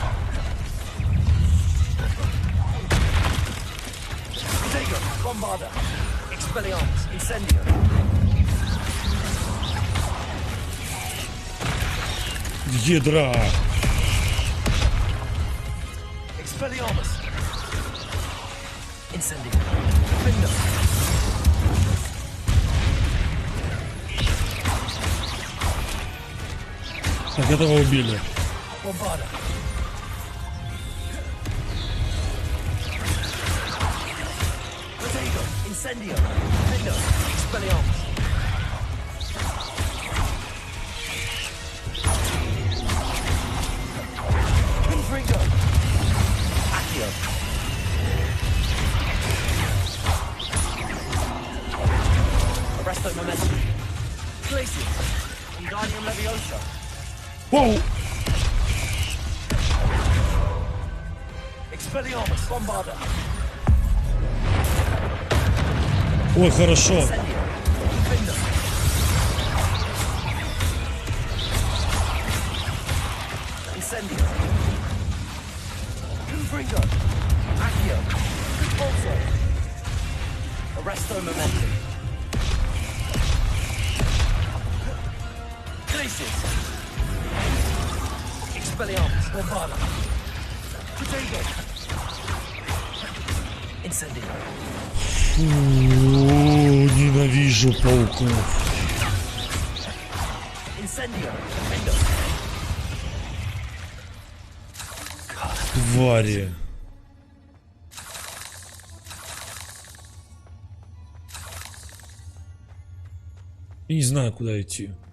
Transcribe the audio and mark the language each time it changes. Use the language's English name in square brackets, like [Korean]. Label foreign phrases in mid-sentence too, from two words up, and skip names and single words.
[Russian] Ядра! Так, этого убили. Incendio. Window. Expelliarmus. Confringo. Accio. Arresto momentum. Glacius. Wingardium Leviosa. Whoa! Expelliarmus. Bombarda. Ой, хорошо. Incendio. Confringo. Accio. Expulso. Arresto momentum. Glacius. Expelliarmus. Bombarda. Potato. Incendio. Фу, ненавижу пауков. Incendio. Твари. Я не знаю, куда идти.